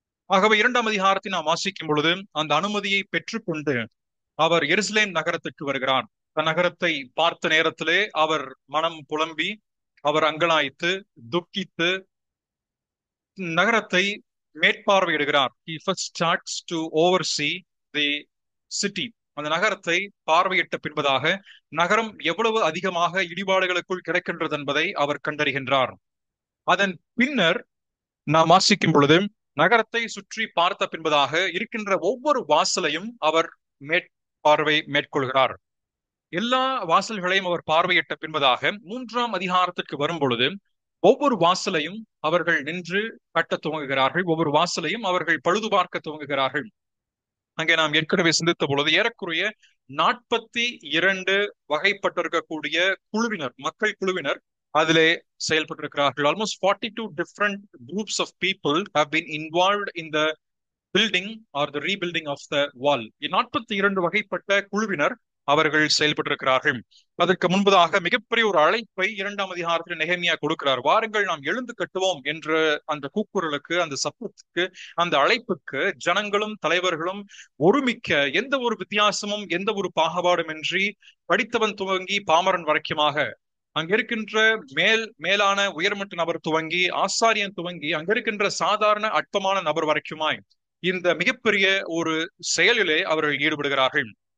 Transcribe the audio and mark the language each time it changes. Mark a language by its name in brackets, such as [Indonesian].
[Tamil] ஆகவே 2ஆம் அதிகாரத்தை நாம் வாசிக்கும் பொழுது அந்த அனுமதியை பெற்றுக்கொண்டு அவர் எருசலேம் நகரத்துக்கு வருகிறார். நகரத்தை பார்த்த நேரத்திலே அவர் மனம் புலம்பி, அவர் அங்கலாய்த்து துக்கித்து நகரத்தை மேற்பார்வையிடுகிறார். [English] He first starts to oversee the city. [Tamil] அந்த நகரத்தை பார்வையிட்ட பின்பதாக நகரம் எவ்வளவு அதிகமாக இடிபாடுகளுக்குள் கிடக்கின்றது என்பதை அவர் கண்டறிகின்றார். அதன் பின்னர் நாம் வாசிக்கும் பொழுது நகரத்தை சுற்றி பார்த்த பின்பதாக இருக்கின்ற ஒவ்வொரு வாசலையும் அவர் மேற்கொள்கிறார். எல்லா வாசல்களையும் அவர் பார்வையிட்ட பின்பதாக 3ஆம் அதிகாரத்துக்கு வரும் பொழுது ஒவ்வொரு வாசலையும் அவர்கள் நின்று கட்ட துவங்குகிறார்கள். ஒவ்வொரு வாசலையும் அவர்கள் பழுது பார்க்க துவங்குகிறார்கள். அங்கே நாம் ஏற்கனவே சிந்தித்த பொழுது ஏறக்குறைய 42 வகைப்பட்டிருக்கக்கூடிய குழுவினர், மக்கள் குழுவினர் அதிலே செயல்பட்டிருக்கிறார்கள். [English] Almost 42 different groups of people have been involved in the building or the rebuilding of the wall. [Tamil] 42 வகைப்பட்ட குழுவினர் அவர்கள் செயல்பட்டிருக்கிறார்கள். அதற்கு முன்பதாக மிகப்பெரிய ஒரு அழைப்பை 2ஆம் அதிகாரத்தில் நெகேமியா கொடுக்கிறார். வாருங்கள், நாம் எழுந்து கட்டுவோம் என்ற அந்த கூக்குரலுக்கு, அந்த சத்தத்துக்கு, அந்த அழைப்புக்கு ஜனங்களும் தலைவர்களும் ஒருமிக்க, எந்த ஒரு வித்தியாசமும் எந்த ஒரு பாகுபாடுமின்றி படித்தவன் துவங்கி பாமரன் வரைக்குமாக, அங்க இருக்கின்ற மேலான உயர்மட்ட நபர் துவங்கி ஆசாரியன் துவங்கி அங்க இருக்கின்ற சாதாரண அற்பமான நபர் வரைக்குமாய் இந்த மிகப்பெரிய ஒரு செயலிலே அவர்கள் ஈடுபடுகிறார்கள்.